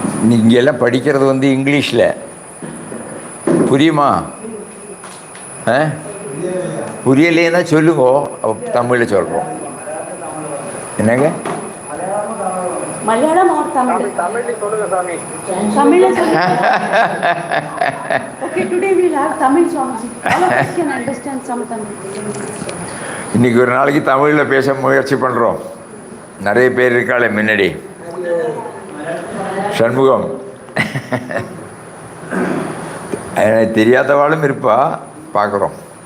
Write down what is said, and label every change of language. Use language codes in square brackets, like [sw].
[ta] நீங்கள் எல்லாம் படிக்கிறது இங்கிலீஷில் புரியுமா? புரியலைன்னா சொல்லுங்க, தமிழில் சொல்கிறோம். என்னங்க? மலையாளம் [hi] और तमिल [ta] சொல்லுங்க சாமி. தமிழ்ல சொல்லுங்க. [en] Okay, today we will have Tamil songs. All of us can understand some Tamil. [ta] இன்னைக்கு ஒரு நாளைக்கு தமிழில் பேச முயற்சி பண்ணுறோம். நிறைய பேர் இருக்காளே முன்னாடி. சண்முகம் எனக்கு தெரியாதவாளும் இருப்பா, பார்க்குறோம்.